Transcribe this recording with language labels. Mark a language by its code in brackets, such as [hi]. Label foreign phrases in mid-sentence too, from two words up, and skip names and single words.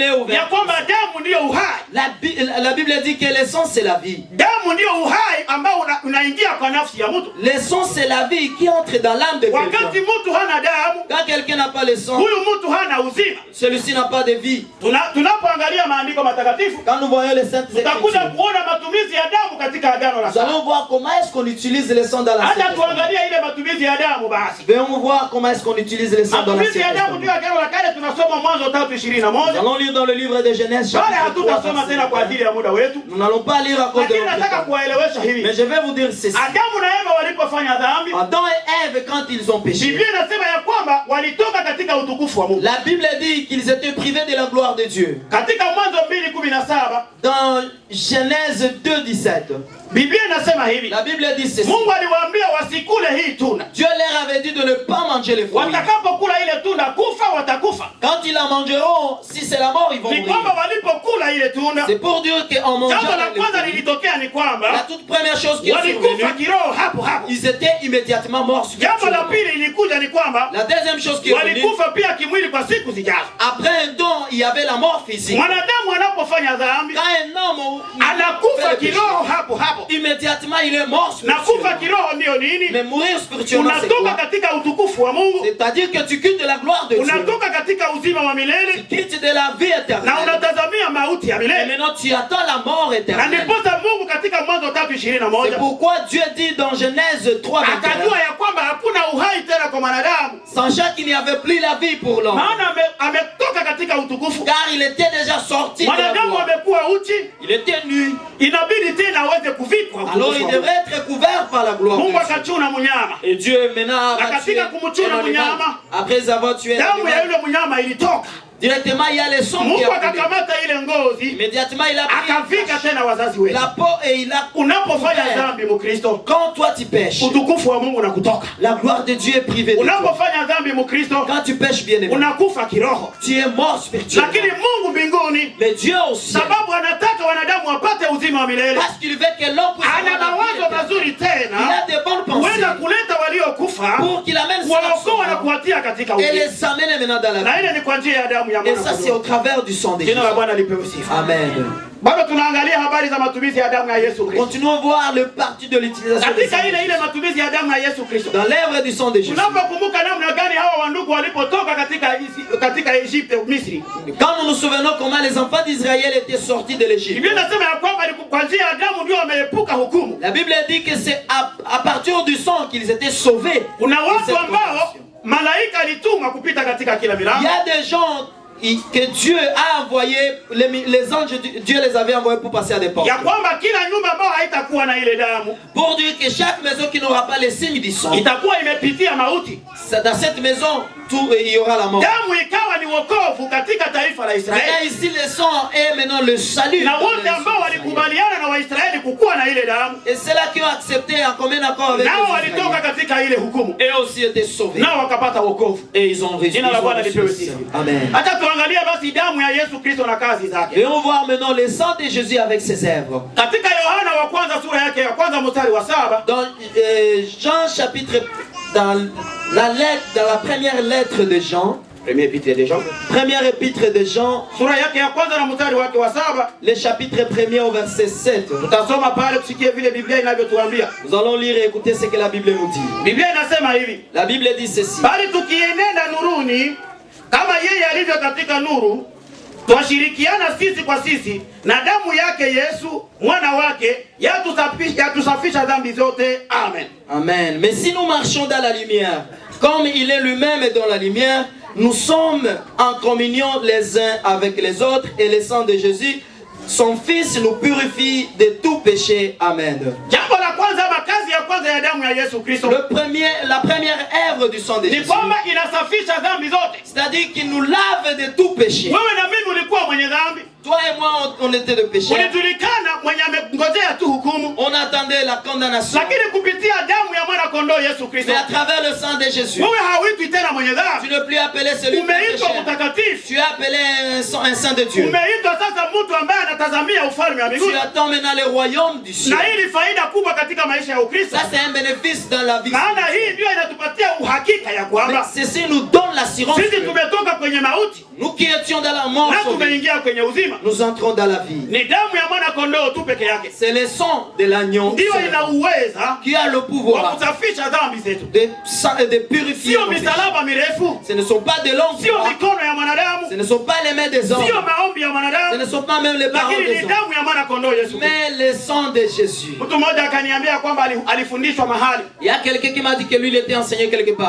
[sw] ya [fr] ouverte. [sw] kwamba damu ndiyo uhai. [fr] La Bible dit que le sang, c'est la vie. [sw] Damu ndiyo uhai ambao unaingia kwa nafsi ya mtu. [fr] Le sang, c'est la vie qui entre dans l'âme de [sw] Wakati [fr] quelqu'un. [sw] mtu hana damu, [fr] Quand quelqu'un n'a pas le sang, [sw] huyu mtu hana uzima. [fr] celui-ci n'a pas de vie. [sw] Tunapoangalia maandiko matakatifu, [fr] Quand nous voyons les saintes [sw] tutakuja [fr] écritures, [sw] kuona matumizi ya damu katika agano la [fr] nous [sw] kale. [fr] allons voir comment est-ce qu'on utilise le sang dans la [sw] Hata tuangalia ile matumizi ya damu basi. [fr] Venons voir comment est-ce qu'on utilise le sang dans la [sw] Matumizi ya damu ndio agano la kale, tunasoma Mwanzo [fr] Nous [sw] 3:21. [fr] allons lire dans le livre de Genèse, [sw] Wala [fr] chapitre 3, [sw] hatutasoma tena kwa ajili ya muda wetu, [fr] nous n'allons pas lire à cause de [sw] lakini [fr] notre [sw] nataka [fr] temps. [sw] kuwaelewesha [fr] Mais [sw] hivi: [fr] je vais vous dire ceci. [sw] Adamu na Eva walipofanya dhambi, [fr] Adam et Ève, quand ils ont péché, [sw] Biblia inasema ya kwamba walitoka katika utukufu wa Mungu. [fr] la Bible dit qu'ils étaient privés de la gloire de Dieu. [sw] Katika Mwanzo 2:17 [fr] Dans Genèse 2:17, [sw] Biblia inasema hivi: [fr] la Bible dit ceci. [sw] Mungu aliwaambia wasikule hii tunda, [fr] Dieu leur avait dit de ne pas manger les fruits. [sw] watakapokula ile tunda kufa watakufa. [fr] Quand ils la mangeront, si c'est la mort, ils vont [sw] Ni kwamba [fr] mourir. [sw] walipokula ile tunda, [fr] C'est pour dire qu'en mangeant [sw] jambo la [fr] les [sw] kwanza [fr] fruits, [sw] lilitokea ni [fr] la [sw] kwamba [fr] toute première chose qui est [sw] walikufa [fr] survenue, [sw] kiroho hapo hapo. [fr] ils étaient immédiatement morts [sw] Jambo la [fr] spirituellement. [sw] pili ilikuja ni kwamba [fr] La deuxième chose qui est venue, [sw] walikufa pia kimwili kwa siku zijazo. [fr] après un don, il y avait la mort physique. [sw] Mwanadamu anapofanya dhambi [fr] Quand un homme [sw] anakufa [fr] fait le péché, [sw] kiroho hapo hapo, [fr] immédiatement il est mort [sw] na kufa [fr] spirituellement. [sw] kiroho ndiyo nini? [fr] Mais mourir spirituellement, c'est [sw] Unatoka [fr] quoi? [sw] katika utukufu wa Mungu, [fr] C'est-à-dire que tu quittes de la gloire de Dieu. [sw] unatoka katika uzima wa milele [fr] Tu quittes de la vie [sw] na [fr] éternelle. [sw] unatazamia mauti ya [fr] Et [sw] milele. [fr] maintenant tu attends la mort [sw] Na [fr] éternelle. [sw] ndiposa Mungu katika Mwanzo [fr] C'est [sw] 3:21 [fr] pourquoi Dieu dit dans Genèse 3, [sw] akajua ya kwamba hakuna uhai tena kwa mwanadamu, [fr] sachant qu'il n'y avait plus la vie pour l'homme, [sw] maana ametoka katika utukufu. [fr] car il était déjà sorti de la [sw] Mwanadamu [fr] gloire. [sw] amekuwa uchi, [fr] Il était nu. [sw] inabidi tena aweze kuvikwa [fr] Alors [sw] utukufu [fr] il [sw] wa Mungu. [fr] devrait être couvert par la gloire de [sw] Mungu [fr] Dieu. [sw] akachuna mnyama, [fr] Et Dieu maintenant [sw] Na [fr] a [sw] katika [fr] tué [sw] kumchuna [fr] un animal. [sw] mnyama, [fr] Après avoir tué un [sw] damu ya [fr] animal, [sw] yule mnyama ilitoka. [fr] directement il y a le sang qui [sw] Mungu [fr] a coulé. [sw] akakamata ile ngozi [fr] Immédiatement il a pris [sw] akavika tena wazazi wetu. [fr] la peau et il a [sw] Unapofanya [fr] couvert. [sw] dhambi Mkristo, [fr] Quand toi tu pêches, [sw] utukufu wa Mungu unakutoka. [fr] la gloire de Dieu est privée de toi. [sw] Unapofanya dhambi Mkristo, [fr] Quand tu pêches bien aimé, [sw] unakufa kiroho. [fr] tu es mort spirituellement. [sw] Lakini Mungu mbinguni, [fr] Mais Dieu aussi, [sw] sababu anataka wanadamu wapate uzima wa milele, [fr] parce qu'il veut que l'homme puisse [sw] ana [fr] avoir la vie [sw] mawazo [fr] éternelle. [sw] mazuri [fr] Il [sw] tena [fr] a de bonnes [sw] kuweza [fr] pensées [sw] kuleta waliokufa, [fr] pour qu'il amène ceux [sw] kuwaokoa na kuwatia katika [fr] et [sw] uzima. [fr] les amène maintenant dans la [sw] Na [fr] vie. [sw] ile ni kwa njia ya damu ya [fr] Et [sw] mwana [fr] ça c'est au [sw] kondoo. [fr] travers du sang de Jésus. [sw] Jina la Bwana lipewe sifa. [fr] Amen. [sw] Bado tunaangalia habari za matumizi ya damu ya Yesu Kristo. [fr] Continuons à voir le parti de l'utilisation du sang [sw] Katika [fr] de [sw] ile [fr] Jésus. [sw] matumizi ya damu ya Yesu Kristo. [fr] Dans l'œuvre du sang de Jésus. [sw] Tunapokumbuka namna gani hawa wandugu walipotoka katika Egypte, Misri. [fr] Quand nous nous souvenons comment les enfants d'Israël étaient sortis de l'Égypte. [sw] Biblia inasema ya kwamba ni kwa njia ya damu ndio wameepuka hukumu. [fr] La Bible dit que c'est à partir du sang qu'ils étaient sauvés. [sw] Kuna [fr] de cette [sw] watu ambao [fr] condamnation. [sw] malaika alitumwa kupita katika kila [fr] Il y [sw] milango. [fr] a des gens que Dieu a envoyé, les anges, Dieu les avait envoyés pour passer à des portes. [sw] Ya kwamba kila nyumba ambayo haitakuwa na ile damu, [fr] Pour dire que chaque maison qui n'aura pas les signes du sang, [sw] itakuwa imepitia mauti. [fr] dans cette maison, il y aura la mort. [sw] Damu ikawa ni wokovu katika taifa la [fr] Et [sw] Israeli. [fr] ici, le sang est maintenant le salut. [sw] Na wote ambao walikubaliana na Waisraeli kukuwa na ile damu, [fr] Et ceux-là qui ont accepté en commun accord avec [sw] nao [fr] les [sw] walitoka [fr] Israéliens, [sw] katika ile hukumu, [fr] et aussi été sauvés. [sw] nao wakapata wokovu. [fr] Et ils ont reçu. [sw] Jina la Bwana lipewe sifa. [fr] Amen. [sw] Hata tuangalia basi damu ya Yesu Kristo na kazi zake. [fr] Et on voit maintenant le sang de Jésus avec ses œuvres. [sw] Katika Yohana wa kwanza sura yake ya kwanza mstari wa 7, [fr] Dans Jean chapitre, dans la première lettre de Jean, premier épître de Jean, première épître de Jean, [sw] sura yake ya kwanza na mstari wake wa 7, [fr] le chapitre 1er au verset 7. [sw] tutasoma pale tusikie vile Biblia inavyotuambia. [fr] Nous allons lire et écouter ce que la Bible nous dit. [sw] Biblia inasema hivi: [fr] La Bible dit ceci. [sw] bali tukienenda nuruni kama yeye alivyo katika nuru, twashirikiana sisi kwa sisi, na damu yake Yesu mwana wake yatusafisha dhambi zote. Amen. Amen. [fr] Mais si nous marchons dans la lumière, comme il est lui-même dans la lumière, nous sommes en communion les uns avec les autres, et le sang de Jésus, son Fils, nous purifie de tout péché. Amen. [sw] Jambo la kwanza, makazi ya kwanza ya damu ya Yesu Kristo [fr] La première œuvre du sang de [sw] ni [fr] Jésus, [sw] kwamba inasafisha dhambi zote. [fr] c'est-à-dire qu'il nous lave de tout péché. [sw] Wewe na mimi ulikuwa mwenye dhambi, [fr] Toi et moi, on était de péché. [sw] ulijulikana mwenye amengojea tu hukumu, [fr] On attendait la condamnation. [sw] lakini kupitia damu ya mwana kondoo Yesu Kristo, [fr] Mais à travers le sang de Jésus, [sw] wewe hauitwi tena mwenye [fr] tu [sw] dhambi, [fr] ne plus appelé celui de [sw] umeitwa [fr] péché. [sw] mtakatifu. [fr] Tu es appelé un saint de Dieu. [sw] Umeitwa sasa mtu ambaye anatazamia ufalme wa [fr] Tu [sw] mbinguni. [fr] attends maintenant le royaume du ciel. [sw] Na hii ni faida kubwa katika maisha ya Ukristo. [fr] Ça, c'est un bénéfice dans la vie. [sw] Maana hii ndio inatupatia uhakika ya [fr] Mais [sw] kwamba [fr] ceci nous donne l'assurance [sw] sisi [fr] que [sw] tumetoka kwenye mauti [fr] nous qui étions dans la mort, [sw] na [fr] sauvés, [sw] tumeingia kwenye uzima. [fr] nous entrons dans la vie. [sw] Ni damu ya mwana kondoo tu peke yake [fr] C'est le sang de l'agneau [sw] ndio ina uweza [fr] qui a le [sw] wa [fr] pouvoir [sw] kusafisha dhambi zetu. [fr] de purifier [sw] Sio [fr] nos péchés. [sw] misalaba mirefu, [fr] Ce ne sont pas de longues [sw] sio [fr] croix, [sw] mikono ya [fr] ce [sw] mwanadamu, [fr] ne sont pas les mains des hommes, [sw] sio maombi ya [fr] ce [sw] mwanadamu, [fr] ne sont pas même les paroles [sw] lakini [fr] des [sw] ni [fr] hommes, [sw] damu ya mwana kondoo Yesu Kristo. [fr] mais le sang de Jésus. [sw] Mtu mmoja akaniambia kwamba alifundishwa mahali [fr] Il y a quelqu'un qui m'a dit que lui il était enseigné quelque part.